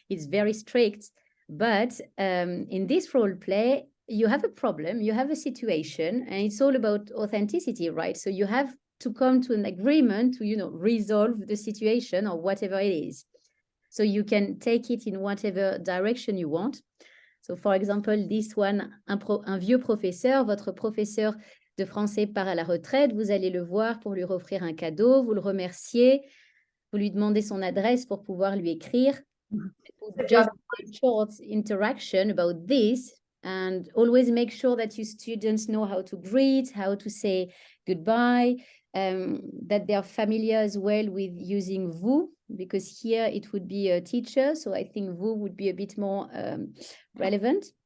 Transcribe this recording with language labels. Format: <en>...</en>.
<en>It's very strict. But in this role play, you have a problem, you have a situation, and it's all about authenticity, right? So you have to come to an agreement to, resolve the situation or whatever it is. So you can take it in whatever direction you want. So for example, this one,</en> <fr>un vieux professeur, votre professeur de français part à la retraite, vous allez le voir pour lui offrir un cadeau, vous le remerciez, vous lui demandez son adresse pour pouvoir lui écrire.</fr> <en>Just a short interaction about this, and always make sure that your students know how to greet, how to say goodbye. that they are familiar as well with using vous, because here it would be a teacher. So I think vous would be a bit more relevant.</en>